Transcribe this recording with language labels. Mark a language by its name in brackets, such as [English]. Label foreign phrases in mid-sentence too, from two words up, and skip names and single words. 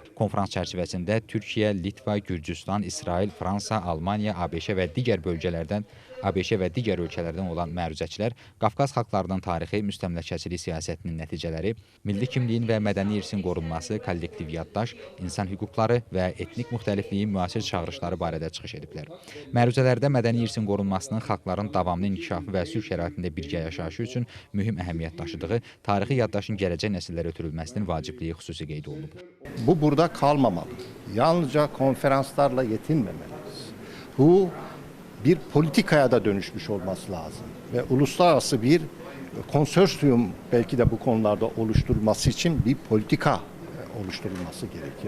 [Azerbaijani] Konferans çərçivəsində Türkiyə, Litva, Gürcüstan, İsrail, Fransa, Almaniya, ABŞ və digər ölkələrdən olan məruzəçilər Qafqaz xalqlarının tarixi, müstəmləkəçilik siyasətinin nəticələri, milli kimliyin və mədəni irsin qorunması, kollektiv yaddaş, insan hüquqları və etnik müxtəlifliyin müasir çağırışları barədə çıxış ediblər. Məruzələrdə mədəni irsin qorunmasının xalqların davamlı inkişafı və sülh şəraitində birgə yaşayışı üçün mühüm əhəmiyyət daşıdığı, tarixi yaddaşın gələcək nəsillərə ötürülməsinin vacibliyi xüsusi qeyd olunub. [Turkish] Bu burada kalmamalı. Yalnızca konferanslarla yetinmemeliyiz. Bu bir politikaya da dönüşmüş olması lazım ve uluslararası bir konsorsiyum belki de bu konularda oluşturulması için bir politika oluşturulması gerekir.